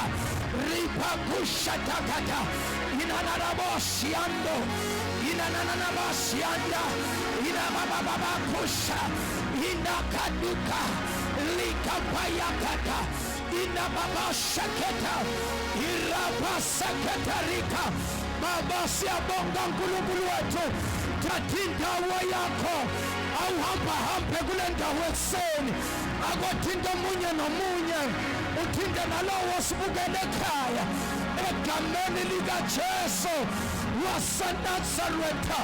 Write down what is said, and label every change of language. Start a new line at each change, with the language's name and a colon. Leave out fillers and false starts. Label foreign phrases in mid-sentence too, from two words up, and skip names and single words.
Zulu: Ripakushatakata. Inananaboshiando. Inananabashianda. Inabababakusha. Inakaduka. Likapayakata. Inababashaketa. Irabasaketarika. Baba siyabonga uNkulunkulu wethu. Thatha indawo yakho awuhamba hambe kule ndawo ekuseni. Akothinta omunye nomunye. uthinte nalowo osibukele ekhaya egameni likaJesu waseNazaretha.